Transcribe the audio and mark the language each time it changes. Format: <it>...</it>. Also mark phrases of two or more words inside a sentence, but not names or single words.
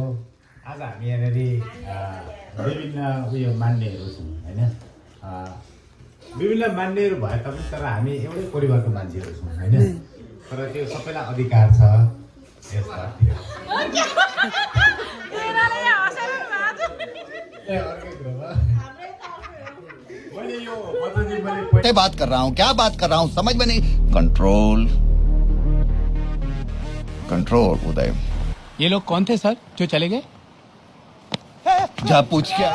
<ne>आज हामी यहाँनिर विभिन्न उयो मान्नेहरू छौँ होइन विभिन्न मान्नेहरू भए तापनि तर हामी एउटै परिवारको मान्छेहरू छौँ होइन तर त्यो सबैलाई अधिकार छ यसमा मैले यो पद्धति मैले</ne> <hi>बात कर रहा हूँ क्या बात कर रहा हूँ समझ में नहीं कंट्रोल कंट्रोल उदय ये लोग कौन थे सर जो चले गए जा पूछ क्या</hi>